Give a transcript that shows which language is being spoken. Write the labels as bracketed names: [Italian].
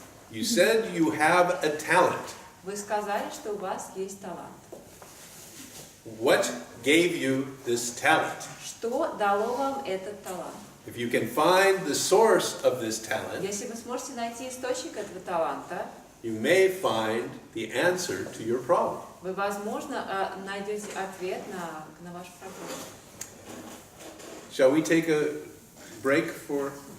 [English] you said you have a talent. [Russian] Вы сказали, что у вас есть талант. [English] What gave you this talent? [Russian] Что дало вам этот талант? [English] If you can find the source of this talent, [Russian] Если вы сможете найти источник этого таланта, [English] you may find the answer to your problem. [Russian] вы, возможно, найдете ответ на вашу проблему. [English] Shall we take a break for